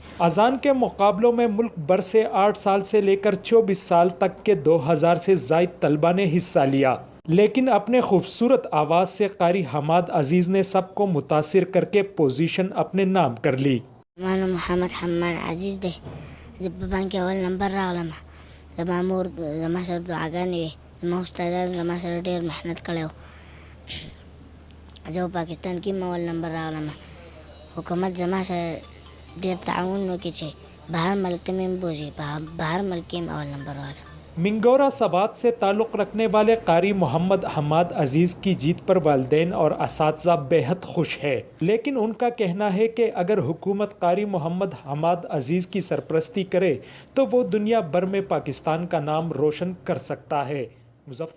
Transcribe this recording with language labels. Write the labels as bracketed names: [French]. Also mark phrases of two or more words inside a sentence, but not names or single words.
[Urdu] اذان کے مقابلوں میں ملک بھر سے 8 سال سے لے کر 24 سال تک کے 2000 سے زائد طلبہ نے حصہ لیا، لیکن اپنے خوبصورت آواز سے قاری حماد عزیز نے سب کو متاثر کر کے پوزیشن اپنے نام کر لی۔ [Pashto] میں محمد حماد عزیز دے جب بانک اول نمبر راغلم زما مور زما سره دعاګانې وي، زما استادان زما سره ډېر محنت کړی و، زه پاکستان کې اول نمبر راغلم، حکومت زما سره ډېر تعاون وکړي چې بهر ملک ته مې بوځي، بهر ملک کې اول نمبر راغلم۔ [Urdu] منگورا سوات سے تعلق رکھنے والے قاری محمد حماد عزیز کی جیت پر والدین اور اساتذہ بے حد خوش ہے، لیکن ان کا کہنا ہے کہ اگر حکومت قاری محمد حماد عزیز کی سرپرستی کرے تو وہ دنیا بھر میں پاکستان کا نام روشن کر سکتا ہے۔